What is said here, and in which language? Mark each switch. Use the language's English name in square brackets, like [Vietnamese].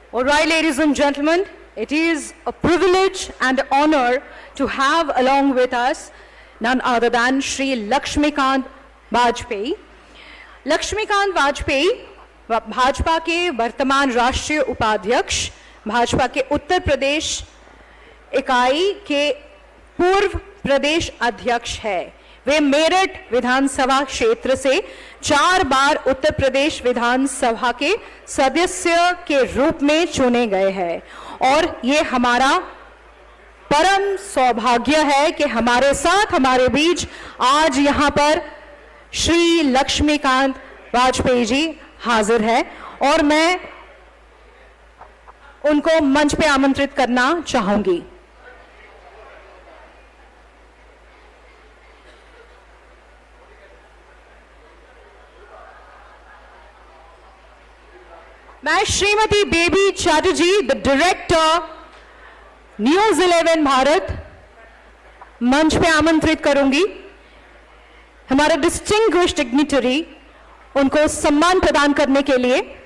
[English] All right, ladies and gentlemen, it is a privilege and honor to have along with us none other than Shri Lakshmikant Vajpayee. [Hindi] Laxmikant Vajpayee Bhajpa के वर्तमान राष्ट्रीय उपाध्यक्ष, भाजपा के उत्तर प्रदेश इकाई के पूर्व प्रदेश अध्यक्ष है। वे मेरठ विधानसभा क्षेत्र से 4 बार उत्तर प्रदेश विधानसभा के सदस्य के रूप में चुने गए हैं और ये हमारा परम सौभाग्य है कि हमारे साथ हमारे बीच आज यहाँ पर श्री लक्ष्मीकांत वाजपेयी जी हाजिर है और मैं उनको मंच पे आमंत्रित करना चाहूंगी। मैं Shrimati Baby Chatterjee, the director news 11 Bharat, मंच पे आमंत्रित करूंगी। हमारे डिस्टिंग्विश्ड डिग्निटरी उनको सम्मान प्रदान करने के लिए